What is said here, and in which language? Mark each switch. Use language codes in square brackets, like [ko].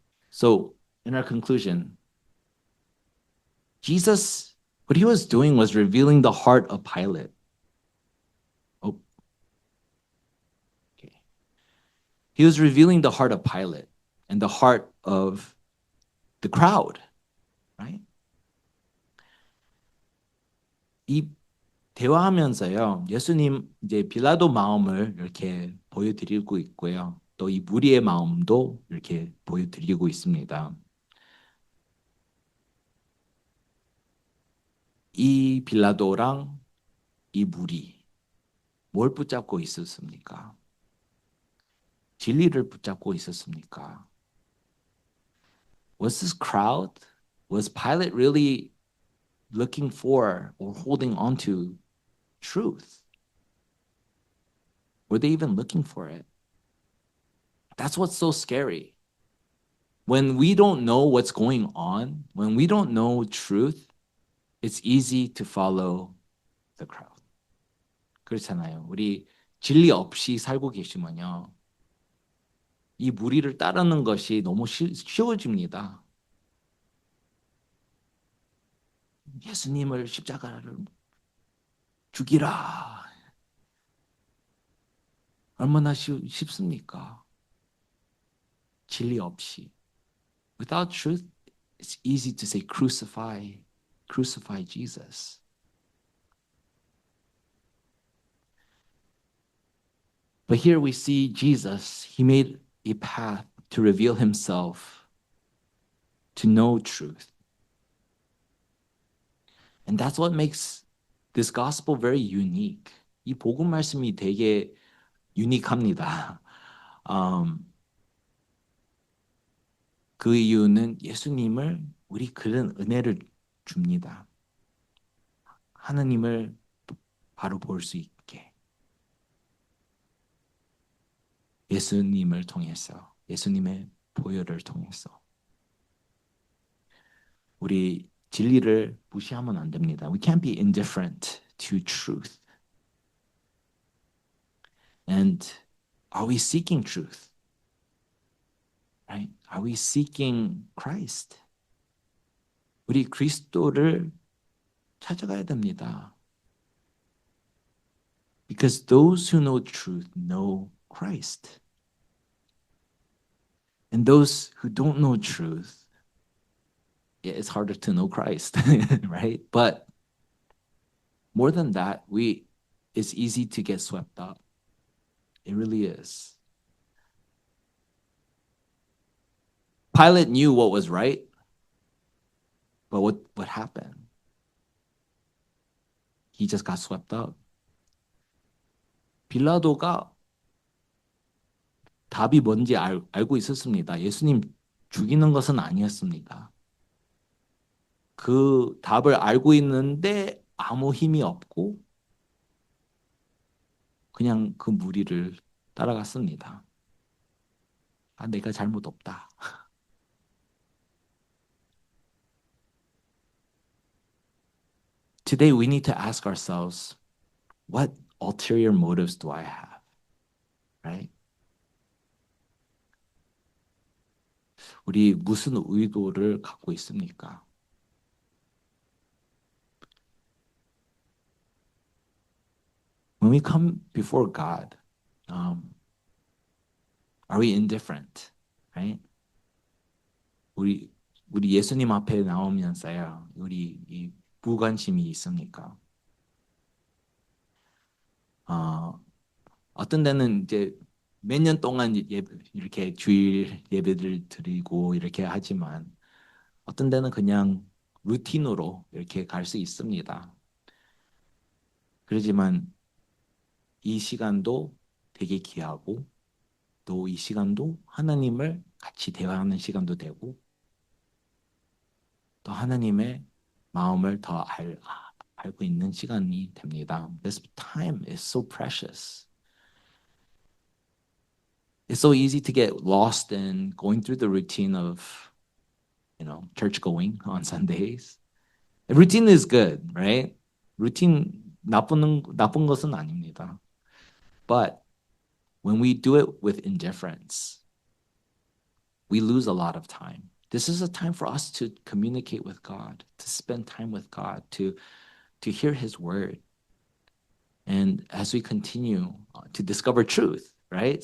[en] So, in our conclusion, Jesus, what he was doing was revealing the heart of Pilate. Oh, okay. He was revealing the heart of Pilate and the heart of the crowd, right? [ko] 이 대화하면서요, 예수님 이제 빌라도 마음을 이렇게 보여드리고 있고요. 또 이 무리의 마음도 이렇게 보여드리고 있습니다. 이 빌라도랑 이 무리, 뭘 붙잡고 있었습니까? 진리를 붙잡고 있었습니까? [en] Was this crowd, was Pilate really looking for or holding on to truth? Were they even looking for it? That's what's so scary. When we don't know what's going on, when we don't know truth, it's easy to follow the crowd. [ko] 그렇잖아요. 우리 진리 없이 살고 계시면요. 이 무리를 따르는 것이 너무 쉬워집니다. 예수님을 십자가를 죽이라. 얼마나 쉽습니까? 진리 없이. [en] Without truth, it's easy to say crucify Jesus. But here we see Jesus, he made a path to reveal himself, to know truth. And that's what makes this gospel very unique. [ko] 이 복음 말씀이 되게 유니크합니다. 그 이유는 예수님을 우리 그런 은혜를 줍니다. 하나님을 바로 볼 수 있게. 예수님을 통해서, 예수님의 보혈을 통해서. 우리 진리를 무시하면 안 됩니다. [en] We can't be indifferent to truth. And are we seeking truth? Right? Are we seeking Christ? [ko] 우리 그리스도를 찾아가야 됩니다. [en] Because those who know truth know Christ. And those who don't know truth, yeah, it's harder to know Christ, right? But more than that, it's easy to get swept up. It really is. Pilate knew what was right, but what happened? He just got swept up. [ko] 빌라도가 답이 뭔지 알고 있었습니다. 예수님 죽이는 것은 아니었습니다. 그 답을 알고 있는데 아무 힘이 없고 그냥 그 무리를 따라갔습니다. 아, 내가 잘못 없다. [en] Today we need to ask ourselves, what ulterior motives do I have? Right? [ko] 우리 무슨 의도를 갖고 있습니까? [en] When we come before God, are we indifferent? Right? [ko] 우리 예수님 앞에 나오면서요, 우리 이 무관심이 있습니까? 어떤 데는 이제 몇 년 동안 이렇게 주일 예배를 드리고 이렇게 하지만 어떤 데는 그냥 루틴으로 이렇게 갈 수 있습니다. 그러지만 이 시간도 되게 귀하고 또 이 시간도 하나님을 같이 대화하는 시간도 되고 또 하나님의 마음을 더 알고 있는 시간이 됩니다. [en] This time is so precious. It's so easy to get lost in going through the routine of, church going on Sundays. Routine is good, right? [ko] Routine 나쁜 것은 아닙니다. [en] But when we do it with indifference, we lose a lot of time. This is a time for us to communicate with God, to spend time with God, to hear His word. And as we continue to discover truth, right?